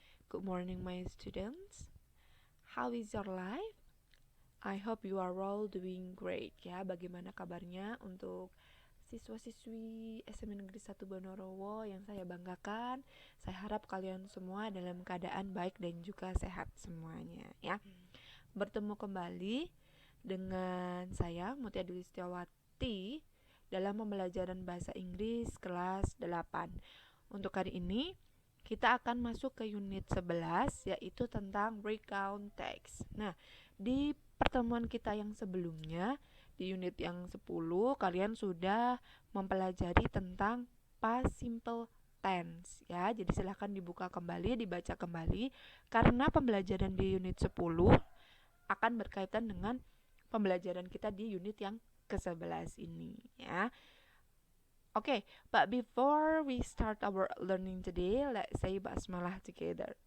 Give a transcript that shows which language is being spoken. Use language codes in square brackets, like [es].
[en] Good morning my students. How is your life? I hope you are all doing great ya. [id] Bagaimana kabarnya untuk siswa-siswi SMA Negeri 1 Bonorowo yang saya banggakan? Saya harap kalian semua dalam keadaan baik dan juga sehat semuanya ya. Bertemu kembali dengan saya Mutia Dwi Setiawati dalam pembelajaran bahasa Inggris kelas 8. Untuk hari ini kita akan masuk ke unit 11 yaitu tentang recount text. Nah, di pertemuan kita yang sebelumnya di unit yang 10 kalian sudah mempelajari tentang past simple tense ya. Jadi silahkan dibuka kembali, dibaca kembali karena pembelajaran di unit 10 akan berkaitan dengan pembelajaran kita di unit yang ke-11 ini ya. [en] Okay, but before we start our learning today, let's say basmalah together.